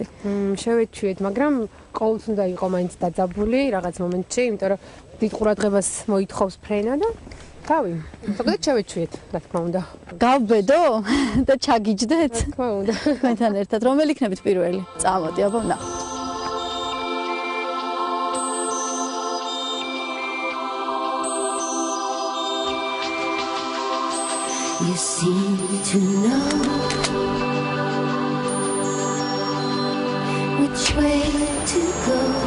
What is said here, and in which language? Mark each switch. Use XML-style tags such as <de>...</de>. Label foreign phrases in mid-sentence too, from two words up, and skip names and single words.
<ka>შევეჩვიეთ, მაგრამ ყოველთვის უნდა იყო მაინც დაძაბული რაღაც მომენტში, იმიტომ რომ დიდ ყურადღებას მოითხოვს ფრენა და რავი, ზოგადად შევეჩვიეთ, რა თქმა უნდა. გავბედო და ჩაგიჯდეთ? რა თქმა უნდა. თქვენთან ერთად რომელი იქნებით პირველი? წამოდი, აბა ვნახოთ.</ka> <en>You seem to know which way to go.</en>